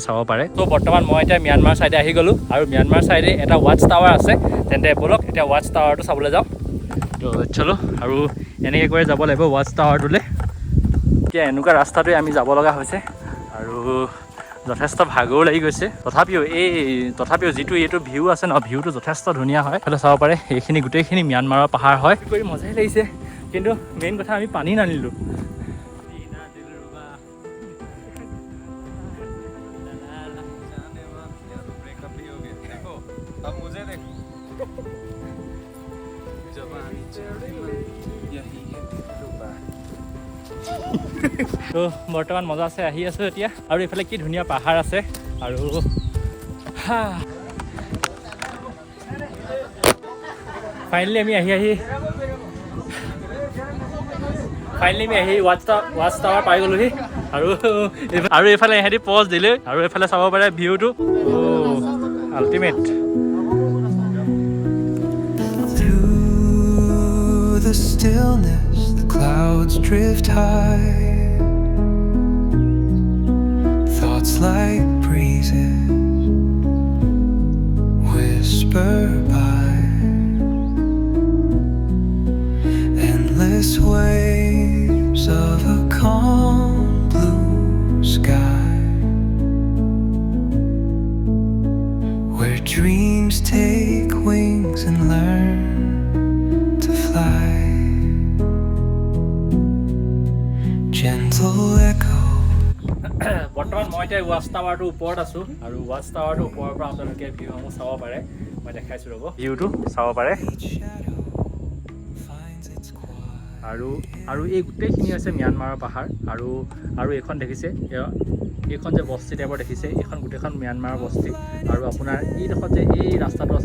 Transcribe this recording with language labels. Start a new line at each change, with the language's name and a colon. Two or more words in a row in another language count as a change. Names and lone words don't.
Assamese: চাব পাৰে তো বৰ্তমান মই এতিয়া ম্যানমাৰ ছাইডে আহি গ'লোঁ আৰু ম্যানমাৰ ছাইডে এটা
English: watch tower
Assamese: আছে তেন্তে ব'লক এতিয়া
English: watch towerটো
Assamese: চাবলৈ যাওঁ
Hindi: तो चलो
Assamese: আৰু এনেকৈ কৰি যাব লাগিব
English: watch towerটোলৈ
Assamese: এতিয়া এনেকুৱা ৰাস্তাটোৱে আমি যাব লগা হৈছে আৰু যথেষ্ট ভাগৰো লাগি গৈছে তথাপিও যিটো এইটো ভিউ আছে ন ভিউটো যথেষ্ট ধুনীয়া হয় তাহলে চাব পাৰে এইখিনি গোটেইখিনি ম্যানমাৰৰ পাহাৰ হয় কৰি মজাই লাগিছে কিন্তু মেইন কথা আমি পানী নানিলোঁ
Hindi: अब मुझे देखो
Assamese: তো বৰ্তমান মজা আছে আহি আছোঁ এতিয়া আৰু এইফালে কি ধুনীয়া পাহাৰ আছে আৰু ফাইনেলি আমি আহি
English: watch tower
Assamese: পাই গ'লোহি আৰু এইফালে ইহঁতি পজ দিলে আৰু এইফালে চাব পাৰে ভিউটো আল্টিমেট
English: Through the stillness, the clouds drift high. Thoughts like breezes whisper by. Endless waves of a calm blue sky, where dreams take wings and learn to fly. Gentle echo.
Assamese: বৰ্তমান মই এতিয়া
English: watch towerটোৰ
Assamese: ওপৰত আছোঁ আৰু
English: watch towerটোৰ
Assamese: ওপৰৰ পৰা আপোনালোকে ভিউসমূহ চাব পাৰে মই দেখাইছোঁ ৰ'ব ভিউটো চাব পাৰে আৰু এই গোটেইখিনি হৈছে ম্যানমাৰৰ পাহাৰ আৰু এইখন দেখিছে এইখন যে বস্তি টাইপৰ দেখিছে এইখন গোটেইখন ম্যানমাৰৰ বস্তি আৰু আপোনাৰ এইডোখৰত যে এই ৰাস্তাটো আছে